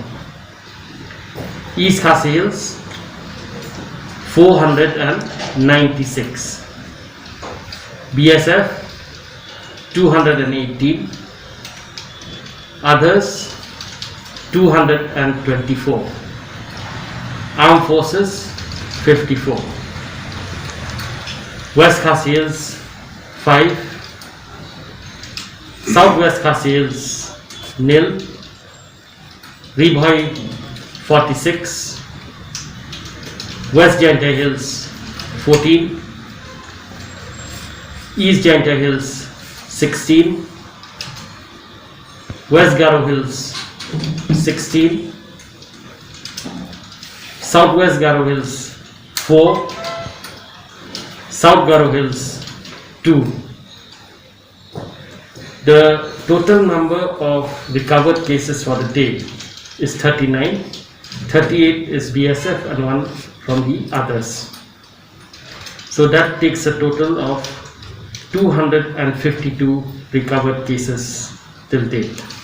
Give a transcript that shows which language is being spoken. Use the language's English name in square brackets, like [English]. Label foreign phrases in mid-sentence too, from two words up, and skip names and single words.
[English] East Khasi Hills 496. BSF 218. Others 224. Armed Forces 54. West Khasi Hills 5, Southwest Khasi Hills 0, Riboy 46, West Jainte Hills 14, East Jainte Hills 16, West Garo Hills 16, Southwest Garo Hills 4, South Garo Hills 2. The total number of recovered cases for the day is 39. 38 is BSF and 1 from the others. So that takes a total of 252 recovered cases till date.